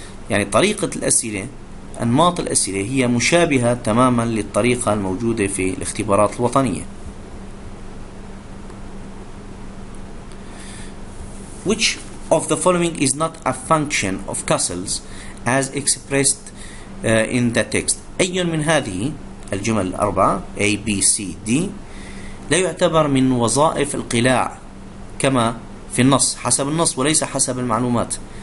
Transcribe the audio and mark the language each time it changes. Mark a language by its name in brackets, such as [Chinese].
[Arabic] يعني طريقة الأسئلة، أنماط الأسئلة هي مشابهة تماما للطريقة الموجودة في الاختبارات الوطنية. [English] Which of the following is not a function of castles as expressed in the text? [Arabic] أي من هذه الجمل الأربعة A, B, C, D لا يعتبر من وظائف القلاع كما في النص، حسب النص وليس حسب المعلومات.